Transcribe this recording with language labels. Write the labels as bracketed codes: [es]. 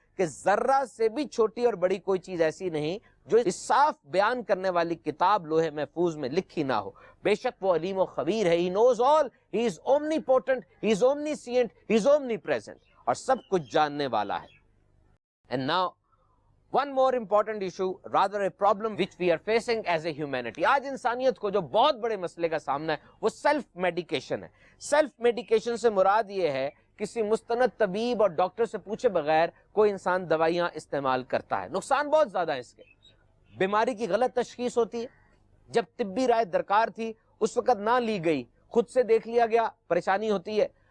[ur] کہ ذرہ سے بھی چھوٹی اور بڑی کوئی چیز ایسی نہیں جو اس صاف بیان کرنے والی کتاب لوح محفوظ میں لکھی نہ ہو۔ بے شک وہ علیم و خبیر ہے۔ [en] He knows all, he is omnipotent, he is omniscient, he is omnipresent، [ur] اور سب کچھ جاننے والا ہے۔ [en] And now One more important issue, rather a problem which we are facing as a humanity. [ur] آج انسانیت کو جو بہت بڑے مسئلے کا سامنا ہے وہ سیلف میڈیکیشن ہے. سیلف میڈیکیشن سے مراد یہ ہے کسی مستند طبیب اور ڈاکٹر سے پوچھے بغیر کوئی انسان دوائیاں استعمال کرتا ہے. نقصان بہت زیادہ ہے اس کے. بیماری کی غلط تشخیص ہوتی ہے. جب طبی رائے درکار تھی اس وقت نہ لی گئی, خود سے دیکھ لیا گیا, پریشانی ہوتی ہے.